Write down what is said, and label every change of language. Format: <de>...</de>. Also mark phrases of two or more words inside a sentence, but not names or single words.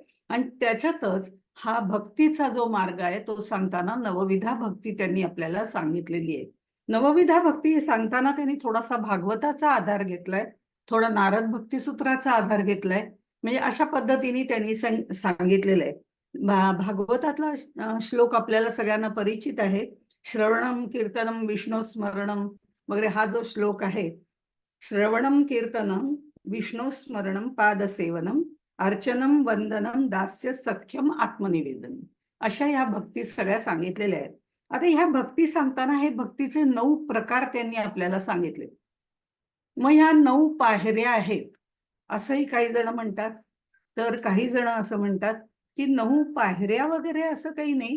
<mr>आणि त्याच्यातच हा भक्तीचा जो मार्ग आहे तो सांगताना नवविधा भक्ती त्यांनी आपल्याला सांगितलेली आहे. नवविधा भक्ती सांगताना त्यांनी थोडासा भागवताचा आधार घेतलाय, थोडा नारद भक्ती सूत्राचा आधार घेतलाय. म्हणजे अशा पद्धतीने त्यांनी सांगितलेलं आहे. भागवतातला श्लोक आपल्याला सगळ्यांना परिचित आहे.</mr> <sa>श्रवणम कीर्तनम विष्णू स्मरणम</sa> <mr>वगैरे हा जो श्लोक आहे,</mr> <sa>श्रवणम कीर्तनम विष्णू स्मरणम पादसेवनम अर्चनम वंदनम दास्य सख्यम आत्मनिवेदन</sa> <mr>अशा ह्या भक्ती सगळ्या सांगितलेल्या आहेत. आता ह्या भक्ती सांगताना हे भक्तीचे 9 प्रकार त्यांनी आपल्याला सांगितले. मग ह्या 9 पायऱ्या आहेत असंही काही जण म्हणतात. तर काही जण असं म्हणतात की 9 पायऱ्या वगैरे असं काही नाही.</mr>